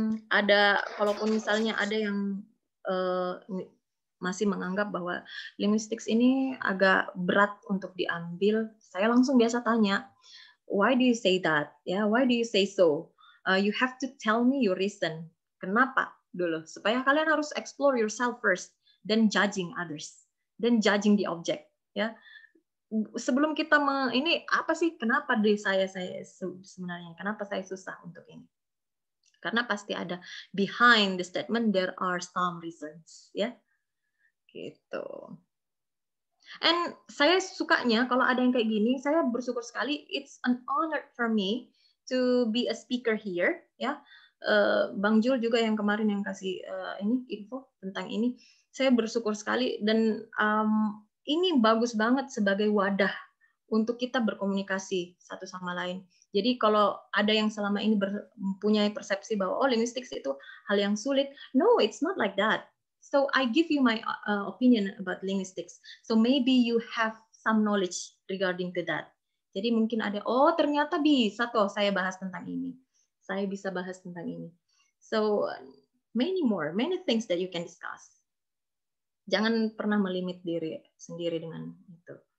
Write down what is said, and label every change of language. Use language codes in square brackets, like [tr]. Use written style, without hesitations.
[id] Ada, kalaupun misalnya ada yang masih menganggap bahwa linguistics ini agak berat untuk diambil, saya langsung biasa tanya, [en] why do you say that? Ya, why do you say so? You have to tell me your reason. [id] Kenapa dulu? Supaya kalian harus [en] explore yourself first, then judging others, then judging the object. [id] Ya, sebelum kita ini apa sih? Kenapa di saya sebenarnya? Kenapa saya susah untuk ini? Karena pasti ada [en] behind the statement there are some reasons, ya. Gitu. [id] And saya sukanya kalau ada yang kayak gini, saya bersyukur sekali. [en] It's an honor for me to be a speaker here, ya. [id] Bang Jul juga yang kemarin yang kasih ini info tentang ini, saya bersyukur sekali dan ini bagus banget sebagai wadah untuk kita berkomunikasi satu sama lain. Jadi kalau ada yang selama ini mempunyai persepsi bahwa linguistics itu hal yang sulit, [en] no, it's not like that. So I give you my opinion about linguistics. So maybe you have some knowledge regarding to that. [id] Jadi mungkin ada, ternyata bisa toh saya bahas tentang ini. Saya bisa bahas tentang ini. [en] So many things that you can discuss. [id] Jangan pernah melimit diri sendiri dengan itu.